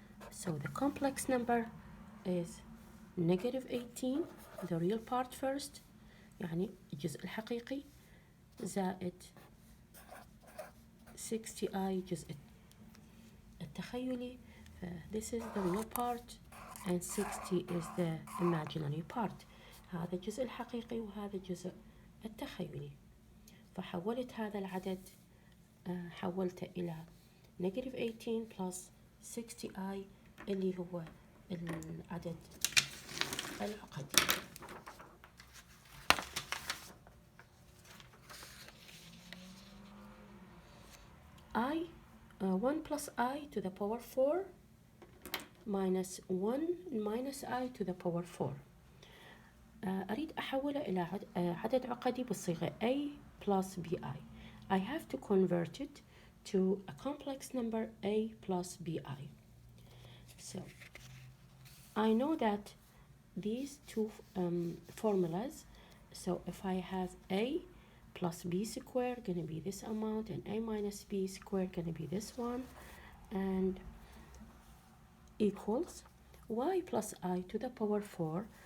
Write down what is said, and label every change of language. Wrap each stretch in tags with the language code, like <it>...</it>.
<en>So the complex number is -18, the real part first،</en> <ar>يعني الجزء الحقيقي، زائد</ar> <en>60i</en> <ar>الجزء التخيلي.</ar> <en>This is the real part and 60 is the imaginary part.</en> <ar>هذا الجزء الحقيقي وهذا الجزء التخيلي. فحولت هذا العدد، حولته إلى</ar> <en>-18 plus 60i</en> <ar>اللي هو العدد العقدي.</ar> <en>I 1 plus I to the power 4 minus 1 minus I to the power 4.</en> <ar>أريد أحوله إلى عدد عقدي بالصيغة</ar> <en>A plus BI. I have to convert it to a complex number A plus BI. So I know that these two formulas, so if I have A plus B squared gonna be this amount, and A minus B squared gonna be this one, and equals Y plus I to the power 4.</en>